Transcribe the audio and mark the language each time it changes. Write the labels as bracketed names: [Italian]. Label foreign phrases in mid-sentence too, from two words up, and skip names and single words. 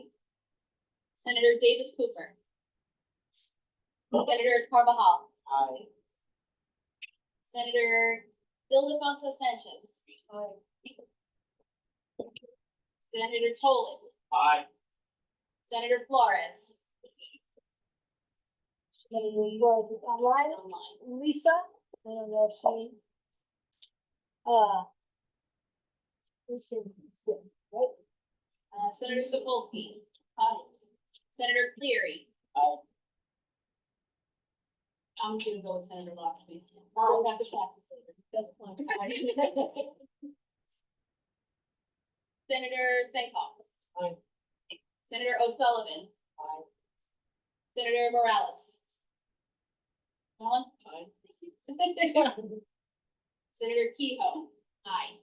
[English] Senator Davis Cooper, Senator Carvajal, Aye. Senator Ildefonso Sanchez, Senator Tolan, Aye. Senator Flores, Online, online, Lisa, I don't know if she. We should sit, right? Senator Sapolsky, aye. Senator Cleary. Aye. I'm gonna go with Senator Lockhart. I'll have to practice later. That's fine. Senator Sankhoff. Aye. Senator O'Sullivan. Aye. Senator Morales. Aye. Senator Kehoe. Aye.